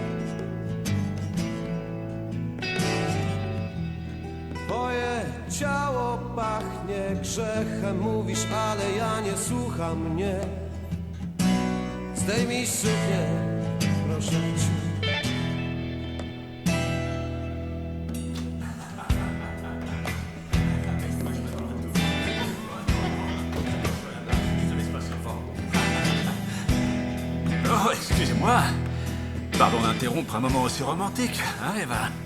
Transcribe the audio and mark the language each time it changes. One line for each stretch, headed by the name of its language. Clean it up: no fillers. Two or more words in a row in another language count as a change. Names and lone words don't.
Polish: Twoje ciało pachnie grzechem, mówisz, ale ja nie słucham mnie. Zdejmij suknię, proszę cię.
French: Oh, excusez-moi. Pardon d'interrompre un moment aussi romantique, hein, Eva?